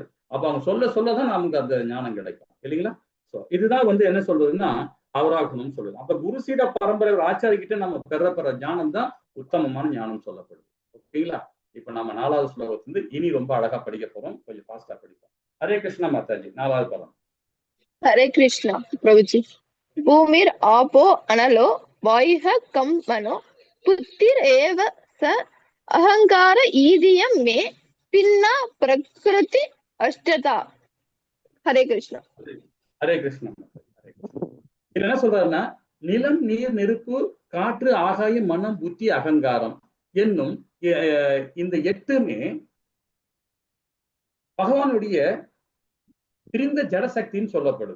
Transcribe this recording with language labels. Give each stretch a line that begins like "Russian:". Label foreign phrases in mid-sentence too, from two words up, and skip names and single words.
Tamil: அப்ப அவங்க சொல்லதான் நமக்கு அந்த ஞானம் கிடைக்கும் இல்லைங்களா? ஸோ இதுதான் வந்து என்ன சொல்றதுன்னா அவராகணும்னு சொல்லுது. அப்ப குரு சீட பரம்பரை ஆச்சாரிக்கிட்ட நம்ம பெற ஞானம் தான் உத்தமமான ஞானம் சொல்லப்படுது. ஓகேங்களா? இப்ப நம்ம 4வது ஸ்லோகத்திலிருந்து இனி ரொம்ப அழகா படிக்க போறோம். கொஞ்சம் ஃபாஸ்டா படிப்போம். ஹரே கிருஷ்ணா மாதாஜி. 4வது பதம்.
Hindi: हरे कृष्णा प्रभु जी।
Sanskrit: भूमिर आपो अनलो वायुः कं मनो बुद्धिरेव स अहंकार ईदियं मे पिन्ना प्रकृति अष्टता।
Hindi: हरे कृष्णा।
Tamil: ஹரே கிருஷ்ணா. இதுல என்ன சொல்றாருன்னா நிலம், நீர், நெருப்பு, காற்று, ஆகாயம், மனம், புத்தி, அகங்காரம் என்னும் இந்த 8மே பகவானுடைய பிரிந்த ஜடசக்தின்னு சொல்லப்படுது.